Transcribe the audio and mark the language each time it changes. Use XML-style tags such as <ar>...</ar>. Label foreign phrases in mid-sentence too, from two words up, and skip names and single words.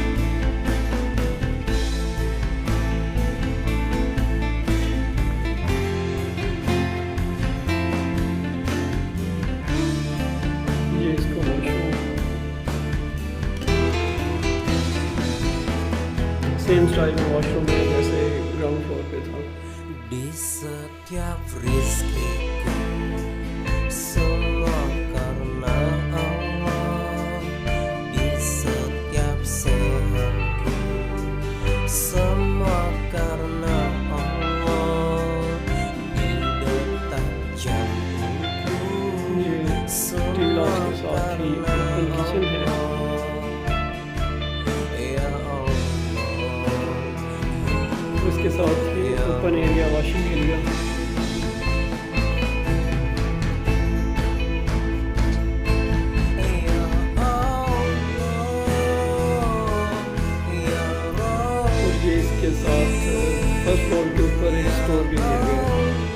<hi>ये इसका वॉशरूम।</hi> <en>same style</en> <hi>में वॉशरूम है जैसे</hi> <en>ground floor</en> <hi>पे था।</hi> <id>Di setiap rizkiku semua karena Allah, di setiap sehatku semua karena Allah, di detak jantungku semua karena Allah.</id> <hi>उसके साथ ही</hi> <en>open area, washing area.</en> <hi>और ये इसके साथ</hi> <en>first floor</en> <hi>के ऊपर एक स्टोर भी दिया गया है।</hi>